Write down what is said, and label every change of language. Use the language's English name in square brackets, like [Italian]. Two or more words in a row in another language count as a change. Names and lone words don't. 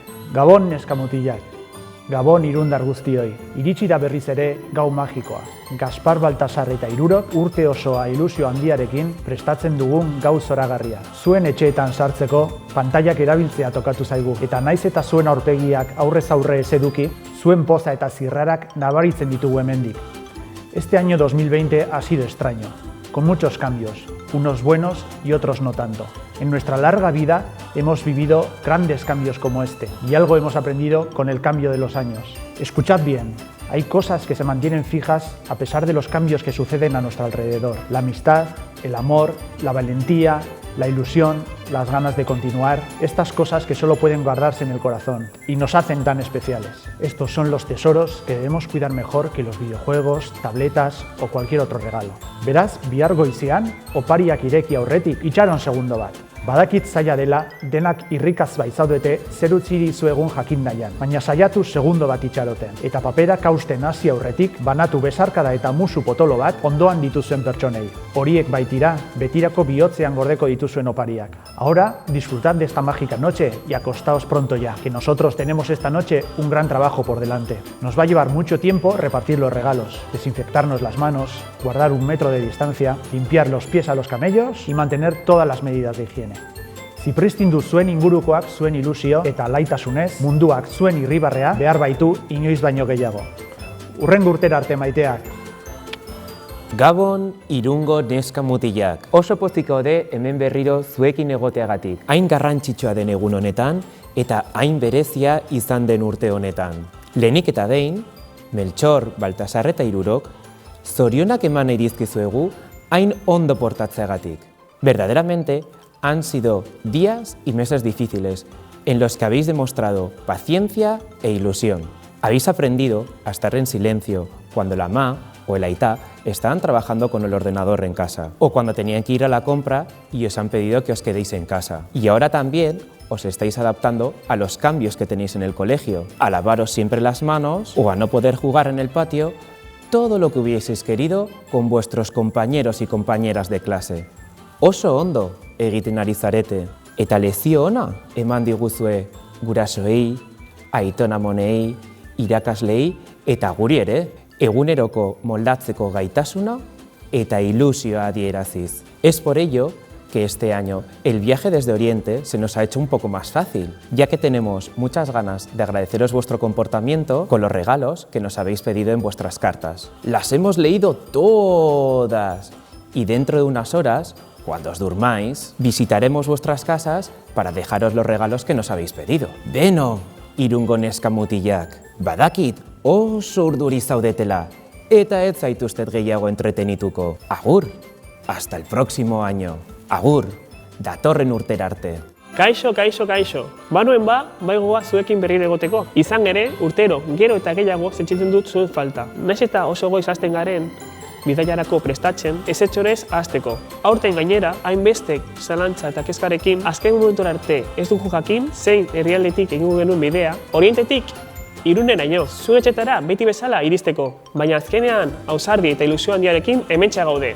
[Basque] Gabon neskamutilak, Gabon irundar guztioi, iritsi da berriz ere gau magikoa. Gaspar Baltasar eta Hirurok urte osoa ilusio handiarekin prestatzen dugun gau zoragarria. Zuen etxeetan sartzeko pantailak erabiltzea tokatu zaigu, eta naiz eta zuen aurpegiak aurrez aurre ez eduki, zuen poza eta zirrarak nabaritzen ditugu hemendik. [Spanish] Este año 2020 ha sido extraño, con muchos cambios, unos buenos y otros no tanto. En nuestra larga vida hemos vivido grandes cambios como este y algo hemos aprendido con el cambio de los años. Escuchad bien, hay cosas que se mantienen fijas a pesar de los cambios que suceden a nuestro alrededor. La amistad, el amor, la valentía, la ilusión, las ganas de continuar, estas cosas que solo pueden guardarse en el corazón y nos hacen tan especiales. Estos son los tesoros que debemos cuidar mejor que los videojuegos, tabletas o cualquier otro regalo. [Basque] Beraz, bihar goizean, opariak ireki aurretik itxaron segundo bat. Badakit zaila dela, denak irrikaz baitzaudete zer utzi dizuegun jakin nahian, baina saiatu segundo bat itxaroten. Eta paperak hausten hasi aurretik, banatu besarkada eta musu potolo bat ondoan dituzuen pertsonei. Horiek baitira, betirako bihotzean gordeko dituzuen opariak. [Spanish] Ahora, disfrutad de esta mágica noche y acostaos pronto ya, que nosotros tenemos esta noche un gran trabajo por delante. Nos va a llevar mucho tiempo repartir los regalos, desinfectarnos las manos, guardar 1 metro de distancia, limpiar los pies a los camellos y mantener todas las medidas de higiene. [Basque] Zipristindu zuen ingurukoak zuen ilusio eta laitasunez, munduak zuen irribarrea behar baitu inoiz baino gehiago. Hurrengo urtera arte maiteak. Gabon irungo neska mutilak. Oso pozik gaude hemen berriro zuekin egoteagatik. Hain garrantzitsua den egun honetan eta hain berezia izan den urte honetan. Lehenik eta behin, Meltxor, Baltasar eta Hirurok, zorionak eman nahi dizkizuegu hain ondo portatzeagatik. [Spanish] Verdaderamente, han sido días y meses difíciles en los que habéis demostrado paciencia e ilusión. Habéis aprendido a estar en silencio cuando la ma o el aitá estaban trabajando con el ordenador en casa o cuando tenían que ir a la compra y os han pedido que os quedéis en casa. Y ahora también os estáis adaptando a los cambios que tenéis en el colegio, a lavaros siempre las manos o a no poder jugar en el patio, todo lo que hubieseis querido con vuestros compañeros y compañeras de clase. [Basque] Oso ondo egiten ari zarete, eta lezio ona eman diguzue gurasoei, aitonamonei, irakaslei eta guri ere, eguneroko moldatzeko gaitasuna eta ilusioa adieraziz. [Spanish] Es por ello que este año el viaje desde Oriente se nos ha hecho un poco más fácil, ya que tenemos muchas ganas de agradeceros vuestro comportamiento con los regalos que nos habéis pedido en vuestras cartas. Las hemos leído todas y dentro de unas horas, cuando os durmáis, visitaremos vuestras casas para dejaros los regalos que nos habéis pedido. [Basque] Beno, irungo neska mutilak, badakit oso urduri zaudetela, eta ez zaituztet gehiago entretenituko. Agur, [Spanish] hasta el próximo año. [Basque] Agur, datorren urtera arte. Kaixo, kaixo, kaixo. Banuen baigoa zuekin berriro egoteko. Izan ere, urtero, gero eta gehiago sentitzen dut zuen falta. Naiz eta oso goiz hasten garen, bidaiarako prestatzen, ezetxorez hasteko. Aurten gainera, hainbestek zalantza eta kezkarekin, azken momentura arte ez dugu jakin, zein herrialdetik egingo genuen bidea, Orientetik Iruneraino, zuen etxetara beti bezala iristeko, baina azkenean ausardi eta ilusio handiarekin hementxe gaude.